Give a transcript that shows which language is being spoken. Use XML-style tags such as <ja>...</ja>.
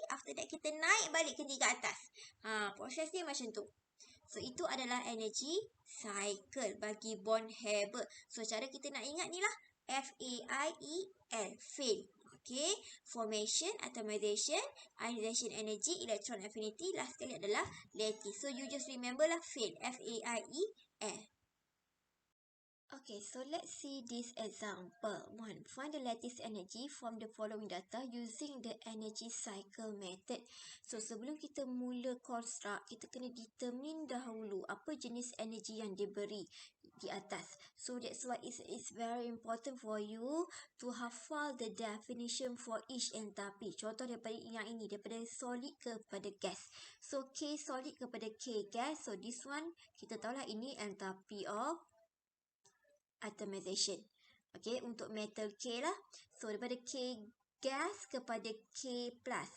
<en>After that,</en> <ms>kita naik balik ke tingkat atas. Proses dia macam tu. So, itu adalah energy cycle bagi bond Haber. So, cara kita nak ingat ni lah. FAIEL. Fail. Okay.</ms> <en>Formation, atomization, ionization energy, electron affinity. Last</en> <ms>sekali adalah lattice.</ms> <en>So, you just remember</en> <ms>lah</ms> <en>fail. FAIEL. Okay, so let's see this example. 1. Find the lattice energy from the following data using the energy cycle method.</en> <ms>So, sebelum kita mula construct, kita kena determine dahulu apa jenis energy yang diberi di atas.</ms> <en>So, that's why it's very important for you to</en> <ms>hafal</ms> <en>the definition for each enthalpy.</en> <ms>Contoh daripada yang ini, daripada solid kepada gas.</ms> <en>So, K solid</en> <ms>kepada</ms> <en>K gas. So, this one,</en> <ms>kita tahulah ini</ms> <en>enthalpy of atomization.</en> <ms>Okay, untuk metal K lah. So, daripada K gas kepada K plus.</ms>